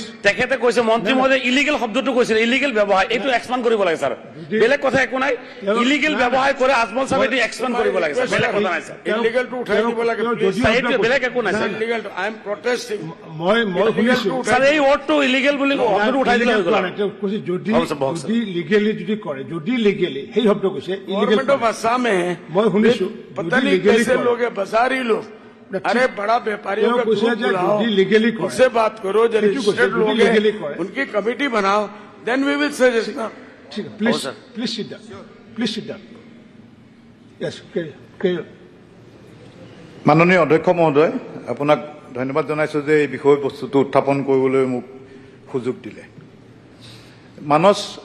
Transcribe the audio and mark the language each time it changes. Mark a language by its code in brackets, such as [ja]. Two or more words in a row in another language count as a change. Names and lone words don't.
[as] তেখেতে কৈছে মন্ত্ৰী মহোদয় ইলিগেল শব্দটো কৈছিল ইলিগেল ব্যৱহাৰ এইটো এক্সপান্ড কৰিব লাগে স্যার বেলেগ কথা একো নাই ইলিগেল ব্যৱহাৰ কৰে আজমল সাহেব এইটো এক্সপান্ড কৰিব লাগে স্যার বেলেগ কথা নাই স্যার ইলিগেলটো উঠাই দিব লাগে এইটো বেলেগ একো নাই স্যার ইলিগেলটো [en] I am protesting [as] মই শুনিছো স্যার এই ৱৰ্ডটো ইলিগেল বুলি শব্দটো উঠাই দিলে হৈ গ'ল তেওঁ কৈছে যদি হ'ব, স্যাৰ, বহক, স্যাৰ। লিগেলি যদি কৰে যদি লিগেলি সেই শব্দ কৈছে ইলিগেল [en] government of Assam है [as] মই শুনিছো [hi] पता [as] যদি [hi] नहीं [as] লিগেলি [hi] कैसे लोग हैं बाजारी लोग अरे बड़ा व्यापारियों का कुछ है ग्रुप जो बुलाओ जो लीगली करे। उनसे बात करो जो ठीक है, कुछ है, रजिस्टर्ड जो लोग लीगली हैं करे। उनकी कमेटी बनाओ [en] then we will suggest [as] ঠিক আছে [en] please please sit down please sit down yes K [as] মাননীয় অধ্যক্ষ মহোদয় আপোনাক ধন্যবাদ জনাইছো যে এই বিষয়বস্তুটো উত্থাপন কৰিবলৈ মোক সুযোগ দিলে মানস